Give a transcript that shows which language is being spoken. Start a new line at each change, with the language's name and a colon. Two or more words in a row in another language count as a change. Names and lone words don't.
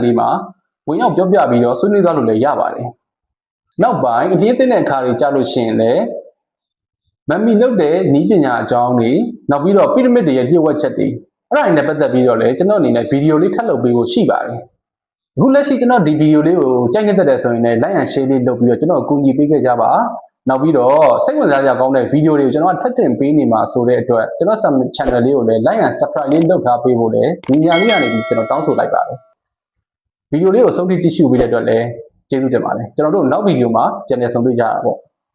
Burmese: လေးမှာဝင်ရောက်ပြောပြပြီးတော့ဆွေးနွေးသွားလို့လည်းရပါတယ်နောက်ပိုင်းအတင်းအသင်းတဲ့အခါတွေကြားလို့ရှိရင်လည်းမမ်မီလုပ်တဲ့နည်းပညာအကြောင်း တွေနောက်ပြီးတော့ပီရမစ်တွေရဲ့လျှို့ဝှက်ချက်တွေအဲ့ဒါတွေနဲ့ပတ်သက်ပြီးတော့လည်းကျွန်တော်အနေနဲ့ဗီဒီယိုလေးထပ်လုပ်ပေးဖို့ရှိပါတယ်အခုလက်ရှိကျွန်တော်ဒီဗီဒီယိုလေးကိုကြိုက်နေတဲ့ဆိုရင်လည်း
English: like and share
Burmese: လေးလုပ်ပြီးတော့ကျွန်တော်အကူအညီပေးခဲ့ကြပါနောက်ပြီးတော့စိတ်ဝင်စားကြကောင်းတဲ့ဗီဒီယိုတွေကိုကျွန်တော်ထပ်တင်ပေးနေမှာဆိုတဲ့အတွက်ကျွန်တော် channel လေးကိုလည်း
English: like and subscribe
Burmese: လေးလုပ်ထားပေးဖို့လည်းဒီညလေးကနေပြီးကျွန်တော်တောင်းဆိုလိုက်ပါတယ်ဗီဒီယိုလေးကိုဆုံးဖြတ်ကြည့်ရှုပေးတဲ့အတွက်လည်းကျေးဇူးတင်ပါတယ်ကျွန်တော်တို့နောက်ဗီဒီယိုမှာပြန်လည်ဆုံတွေ့ကြတာပေါ့